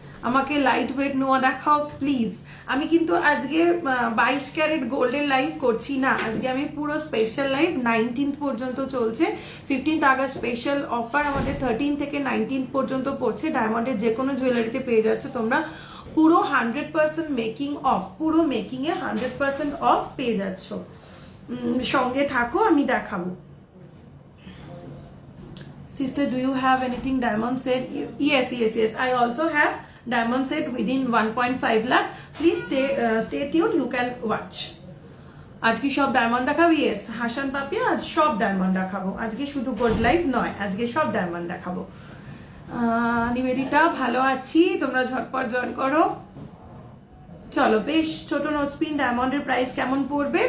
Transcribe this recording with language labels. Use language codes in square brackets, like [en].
[bn] আমাকে light weight নোয়া দেখাও প্লিজ। আমি কিন্তু আজকে 22 ক্যারেট গোল্ডের লাইভ করছি না, আজকে আমি পুরো স্পেশাল লাইভ 19th পর্যন্ত চলছে। 15th আগস্ট স্পেশাল অফার আমাদের 13 থেকে 19th পর্যন্ত পড়ছে। ডায়মন্ডের যে কোনো জুয়েলারিতে পেয়ে যাচ্ছে তোমরা পুরো 100% মেকিং অফ, পুরো মেকিং এ 100% অফ পেয়ে যাচ্ছ। সঙ্গে থাকো, আমি দেখাবো। [en] Sister, do you have anything diamond set? Yes. I also have diamond set within 1.5 lakh. Please stay tuned. You can watch. [bn] আজকে সব ডায়মন্ড দেখাবো। ইয়েস হাসান পাপিয়া, আজ সব ডায়মন্ড দেখাবো। আজকে শুধু গোল্ড লাইভ নয়, আজকে সব ডায়মন্ড দেখাবো। নিবেদিতা, ভালো আছি, তোমরা ঝটপট জয়েন করো। চলো, বেশ ছোট নোসপিন ডায়মন্ডের প্রাইস কেমন পড়বে?